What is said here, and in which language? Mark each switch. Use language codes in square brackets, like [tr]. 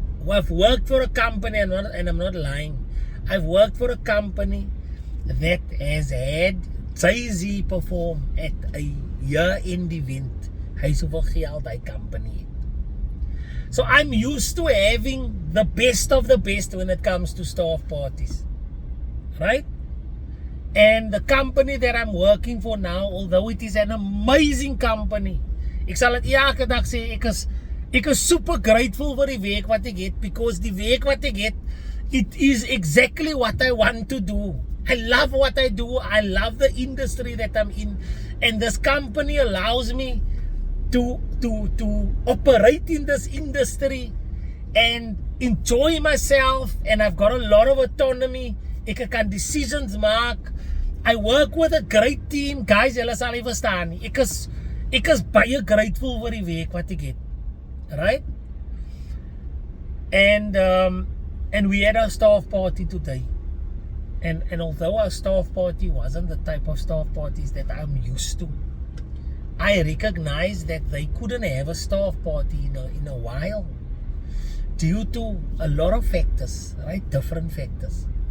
[en] I've worked for a company, and I'm not lying. I've worked for a company that has had Jay-Z perform at a year-end event. [af] Hy soveel geld hy company. [en] So I'm used to having the best of the best when it comes to staff parties, right? And the company that I'm working for now, although it is an amazing company, [af] ek sal dit elke dag sê, ek is super grateful vir die werk wat ek het, [en] because [af] die werk wat ek het, [en] it is exactly what I want to do. I love what I do. I love the industry that I'm in, and this company allows me to operate in this industry and enjoy myself, and I've got a lot of autonomy. [af] Ek kan decisions maak. [en] I work with a great team. [af] Guys, julle sal nie verstaan nie. Ek is baie grateful vir die werk wat ek het. [en] Right? And we had our staff party today. And although our staff party wasn't the type of staff parties that I'm used to, I recognize that they couldn't have a staff party in a while due to a lot of factors, right? Different factors.